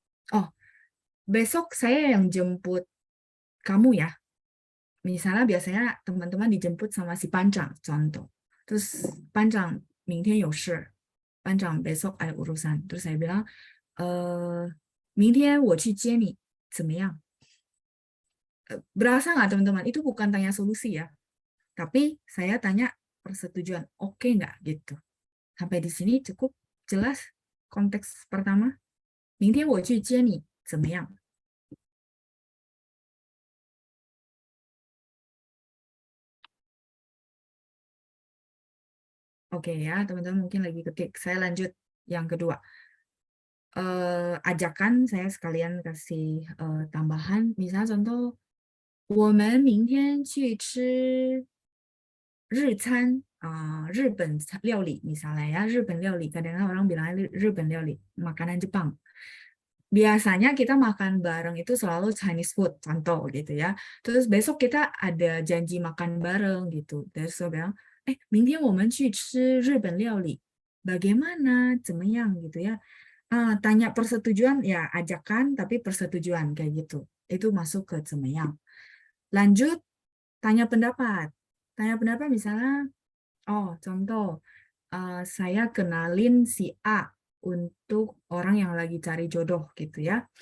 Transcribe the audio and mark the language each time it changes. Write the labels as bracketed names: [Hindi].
[Indonesian] Oh, besok saya yang jemput kamu ya. Misalnya biasanya teman-teman dijemput sama si Pancang, contoh. Terus Pancang, [Chinese] 明天有事. [Indonesian] Pancang, besok ada urusan. Terus saya bilang, [Chinese] 明天我去接你，怎么样? [Indonesian] Berasa nggak teman-teman? Itu bukan tanya solusi ya. Tapi saya tanya persetujuan. Oke nggak gitu. Sampai di sini cukup jelas konteks pertama. [Chinese] 明天我去接你，怎么样? [Indonesian] Oke ya, teman-teman mungkin lagi ketik. Saya lanjut yang kedua. Ajakan saya sekalian kasih tambahan. Misalnya contoh, [Chinese] 我们明天去吃日本料理 misalnya ya, 日本料理. [Indonesian] Kadang-kadang orang bilang 日本料理, makanan Jepang. Biasanya kita makan bareng itu selalu Chinese food, contoh gitu ya. Terus besok kita ada janji makan bareng gitu. Terus saya bilang, [Chinese] 明天我们去吃日本料理. [Indonesian] Bagaimana, [Chinese] 怎么样 [Indonesian] gitu ya. Tanya persetujuan, ya ajakan tapi persetujuan kayak gitu. Itu masuk ke 怎么样. Lanjut, tanya pendapat. Tanya pendapat misalnya, contoh, saya kenalin si A untuk orang yang lagi cari jodoh gitu ya.